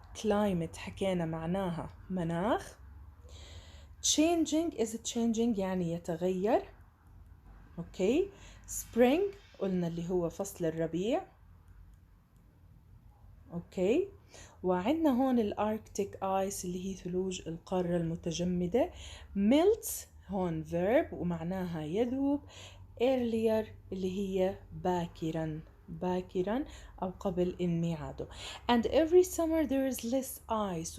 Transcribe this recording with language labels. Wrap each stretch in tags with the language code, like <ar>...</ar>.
<ar>climate حكينا معناها مناخ.</ar> <en>changing is changing</en> <ar>يعني يتغير. اوكي. spring قلنا اللي هو فصل الربيع. اوكي. وعندنا هون الاركتيك ايس اللي هي ثلوج القارة المتجمدة. melts هون verb ومعناها يذوب. earlier اللي هي باكرا أو قبل انمعاده.</ar> <en>and every summer there is less ice.</en>